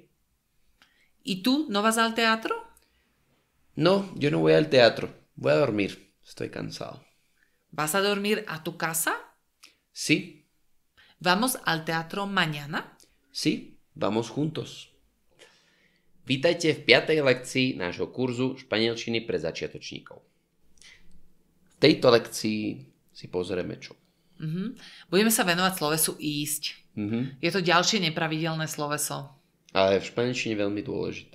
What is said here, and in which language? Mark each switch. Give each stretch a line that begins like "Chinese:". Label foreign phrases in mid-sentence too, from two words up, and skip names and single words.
Spanish: ¿Y tú no vas al teatro? No, yo no voy al teatro. Voy a dormir. Estoy cansado. ¿Vas a dormir a tu casa? Sí, ¿Vamos al teatro mañana? sí, vamos juntos.
Slovak: Vítajte v 5. lekcii nášho kurzu španielčiny pre začiatočníkov. V tejto lekcii si pozrieme čo. Budeme sa venovať slovesu ísť. Je to ďalšie nepravidelné sloveso. Ale v španielčine veľmi dôležité.